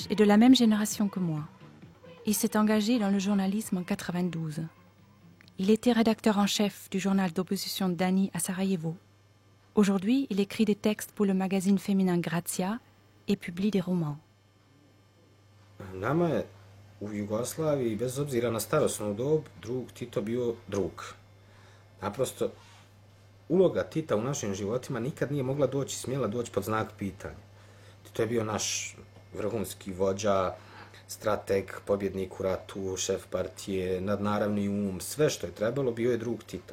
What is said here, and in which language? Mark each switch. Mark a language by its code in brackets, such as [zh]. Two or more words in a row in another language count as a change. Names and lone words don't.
[fr] est de la même génération que moi. Il s'est engagé dans le journalisme en 92. Il était rédacteur en chef du journal d'opposition Dani à Sarajevo. Aujourd'hui, il écrit des textes pour le magazine féminin Grazia et publie des romans. [bs] Nama je u Jugoslaviji, bez obzira na starosnu dob, drug Tito bio drug. Naprosto, uloga Tita u našim životima nikad nije smjela doći pod znak pitanja. Tito je bio naš vrhunski vođa, strateg, pobjednik u ratu, šef partije, nadnaravni sve što je trebalo, bio je drug Tito.